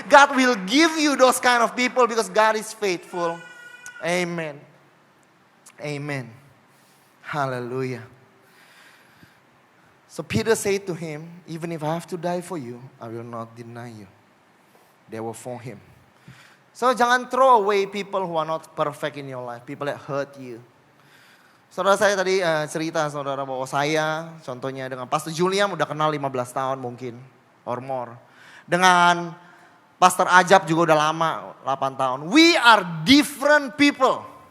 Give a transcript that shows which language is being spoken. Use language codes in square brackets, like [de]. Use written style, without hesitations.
[en] God will give you those kind of people because God is faithful. Amen. Amen. Hallelujah. So Peter said to him, even if I have to die for you, I will not deny you. They were for him. So [id] jangan [en] throw away people who are not perfect in your life. People that hurt you. [id] Saudara, saya tadi cerita saudara bahwa saya contohnya dengan Pastor Julian udah kenal 15 tahun mungkin. [en] Or more. [id] Dengan Pastor Ajab juga udah lama, 8 tahun. [en] We are different people.